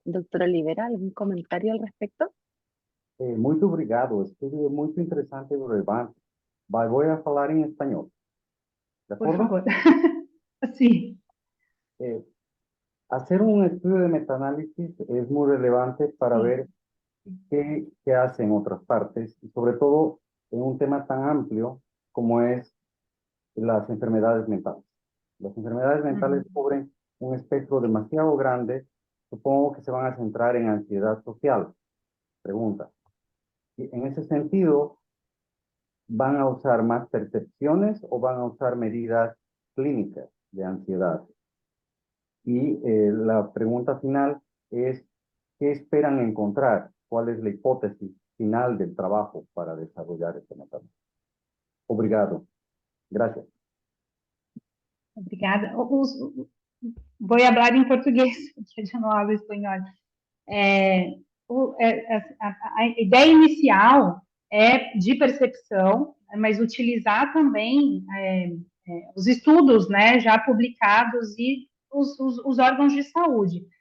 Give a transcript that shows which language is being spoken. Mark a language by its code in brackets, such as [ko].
[es] Doctora Olivera, ¿algún comentario al respecto? [pt] Muito obrigado, estudo muito interessante e relevante. [es] Voy a [pt] falar em espanhol. [es] ¿De Por acuerdo? favor. Sí. Hacer un estudio de metaanálisis es muy relevante para ver qué hacen otras partes, y sobre todo en un tema tan amplio como es las enfermedades mentales. Las enfermedades mentales cubren un espectro demasiado grande. Supongo que se van a centrar en ansiedad social. Pregunta. Y en ese sentido, ¿van a usar más percepciones o van a usar medidas clínicas de ansiedad? Y la pregunta final es, ¿qué esperan encontrar? ¿Cuál es la hipótesis final del trabajo para desarrollar este método? [pt] Obrigado. [es] Gracias. [pt] Obrigada. Vou falar em português, porque eu não hablo espanhol. A ideia inicial é de percepção, mas utilizar também os estudos, né, já publicados e os órgãos de saúde.